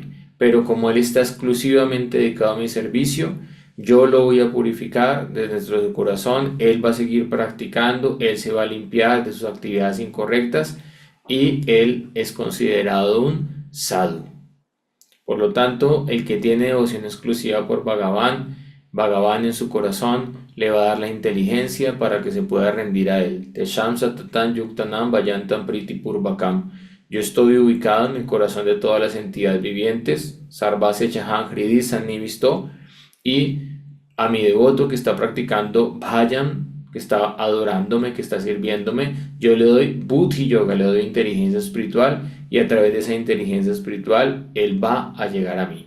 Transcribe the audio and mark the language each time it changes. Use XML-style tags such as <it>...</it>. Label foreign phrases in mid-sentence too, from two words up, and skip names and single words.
<es>Pero como él está exclusivamente dedicado a mi servicio, yo lo voy a purificar desde su corazón, él va a seguir practicando, él se va a limpiar de sus actividades incorrectas y él es considerado un sadhu. Por lo tanto, el que tiene devoción exclusiva por Bhagavan, Bhagavan en su corazón le va a dar la inteligencia para que se pueda rendir a él.</es> <sa>Tesham satatan yuktanam vayantam priti purvakam.</sa> <es>Yo estoy ubicado en el corazón de todas las entidades vivientes,</es> <sa>Sarvase Chahan Hridi Sannivisto,</sa> <es>y a mi devoto que está practicando Bhajan, que está adorándome, que está sirviéndome, yo le doy</es> <sa>Buddhi Yoga,</sa> <es>le doy inteligencia espiritual, y a través de esa inteligencia espiritual, él va a llegar a mí.</es>